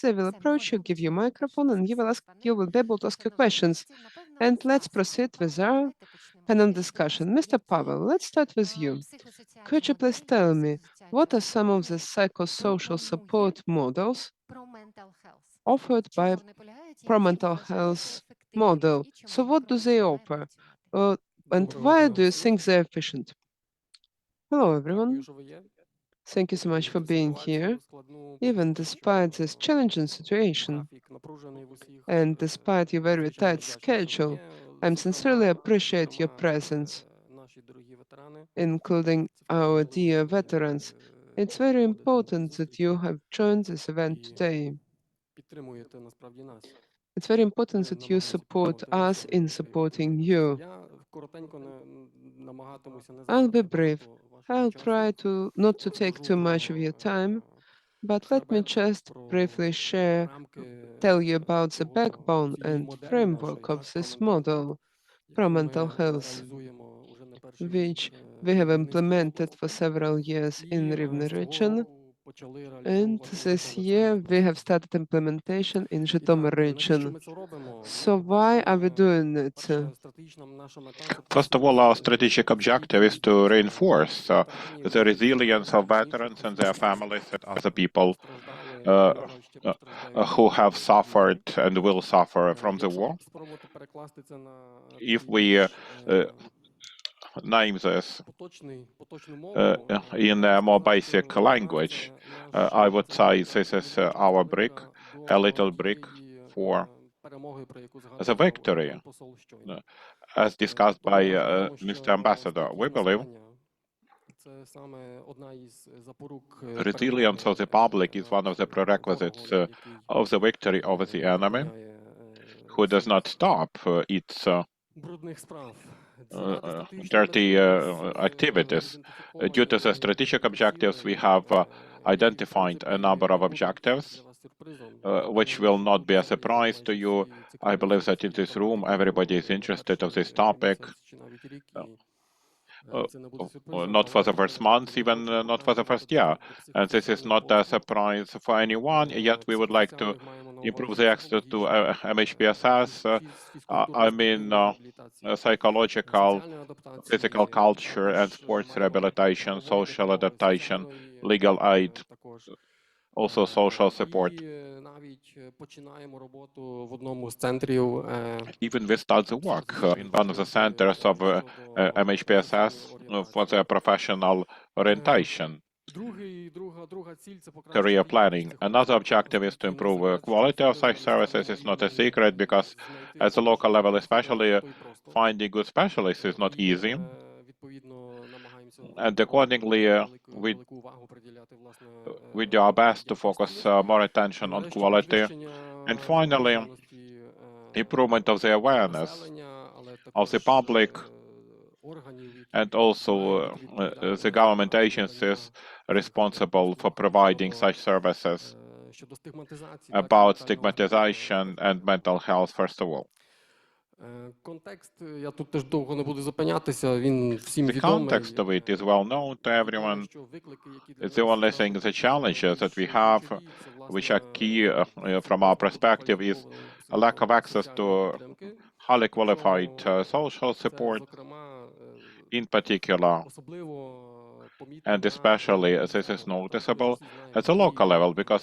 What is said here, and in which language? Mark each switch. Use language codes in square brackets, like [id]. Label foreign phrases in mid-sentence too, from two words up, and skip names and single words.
[en] They will approach you, give you a microphone, and you will be able to ask your questions. And let's proceed with our panel discussion. Mr. Pavel, let's start with you. Could you please tell me what are some of the psychosocial support models [uk] про [en] mental health. offered [uk] В чому [en] by [uk] вони полягають і Pro чим Mental вважаєте Health ефективними [en] model. [uk] і чому [en] So what do they [uk] Укрпошту має [en] offer? [uk] працювати? [en] And [uk] Доброго [en] why [uk] дня [en] do you [uk] всім. [en] think they're efficient? Hello, everyone. [uk] Дякую, що ви є. [en] Thank you so much for [uk] Цю [en] being [uk] ситуацію [en] here. [uk] складну [en] Even [uk] попри те, [en] despite [uk] що [en] this challenging situation [uk] графік напружений в усіх, [en] and despite your very [uk] надзвичайно [en] tight [uk] вдячний, що ви [en] schedule, [uk] є. [en] I sincerely appreciate your [uk] Зокрема, [en] presence, [uk] наші дорогі ветерани. [en] including [uk] Це вкрай [en] our dear [uk] важливо, [en] veterans. [uk] ви [en] It's very [uk] приходите на ці [en] important that you [uk] зустрічі [en] have joined this event [uk] і [en] today. [uk] підтримуєте насправді нас. [en] It's very important [uk] Ми [en] that you [uk] намагаємося [en] support [uk] підтримувати [en] us in [uk] наші [en] supporting [uk] ветеранів. [en] you. [uk] Я коротенько намагатимуся не [en] I'll be [uk] забрати [en] brief. [uk] багато вашого [en] I'll [uk] часу. [en] try to not to take [uk] Розкажу [en] too much of [uk] про [en] your time, but let me [uk] хребет, [en] just [uk] про [en] briefly share, [uk] рамки [en] tell you about the [uk] цього [en] backbone [uk] цієї [en] and [uk] моделі [en] framework [uk] нашої, [en] of [uk] так, про [en] this [uk] mental [en] model, [uk] health, [en] Pro [uk] яку ми [en] Mental Health, [uk] реалізуємо уже не перший рік [en] which we have [uk] в Рівненській [en] implemented for [uk] області. [en] several years [uk] І [en] in [uk] з [en] Rivne [uk] цього [en] region. [uk] року почали [en] And [uk] реалізовувати в [en] this year [uk] Житомирській [en] we have [uk] області. [en] started implementation in [uk] І [en] Zhytomyr [uk] так, навіщо [en] region. [uk] ми це робимо? [en] So why are we doing it? [uk] Перша стратегічна наша мета – це [en] First of all, our [uk] посилити [en] strategic objective is [uk] стійкість [en] to reinforce [uk] ветеранів [en] the [uk] і [en] resilience of [uk] інших [en] veterans and [uk] осіб, [en] their families and [uk] які [en] other people [uk] постраждали, uh, на жаль, ще постраждають [en] who have [uk] від війни. [en] suffered and will suffer from the [uk] Якщо [en] war. [uk] спробувати перекласти це на [en] If [uk] такий [en] we [uk] більш [en] name this [uk] поточну мову, [en] in [uk] можна [en] a more [uk] сказати, [en] basic [uk] що [en] language, [uk] ветеран [en] I would [uk] це [en] say [uk] наша [en] this is [uk] невеличка [en] our brick, [uk] частинка [en] a little [uk] до [en] brick [uk] тієї [en] for [uk] перемоги, про яку [en] the [uk] згадував [en] victory, [uk] пан посол щойно. [en] as discussed [uk] Тобто [en] by [uk] ми вважаємо, [en] Mr. [uk] що [en] Ambassador. We [uk] стійкість [en] believe [uk] населення – це саме одна із запорук [en] resilience of the public is one of the prerequisites of the victory over the enemy, who does not stop its [uk] брудних справ. [en] dirty activities. Due to the strategic objectives, we have identified a number of objectives, which will not be a surprise to you. I believe that in this room, everybody is interested of this topic. Not for the first month, even not for the first year. And this is not a surprise for anyone, yet we would like to improve the access to MHPSS. I mean, psychological, physical culture and sports rehabilitation, social adaptation, legal aid, also social support. [uk] І навіть починаємо роботу в одному з центрів [en] Even we start the work in one of the centers of MHPSS for their professional orientation, [uk] друга ціль – це [en] career planning. Another objective is to improve quality of such services. It's not a secret because at the local level, especially finding good specialists is not easy. And accordingly, we do our best to focus more attention on quality. And finally, improvement of the awareness of the public and also the government agencies responsible for providing such services about stigmatization and mental health, first of all. [uk] Контекст, я тут теж довго не буду зупинятися, він всім [en] The [uk] відомий. [en] context of it is well known to everyone. It's the only thing, the challenges that we have, which are key from our perspective, is a lack of access to highly qualified social support, in particular, and especially this is noticeable at the local level, because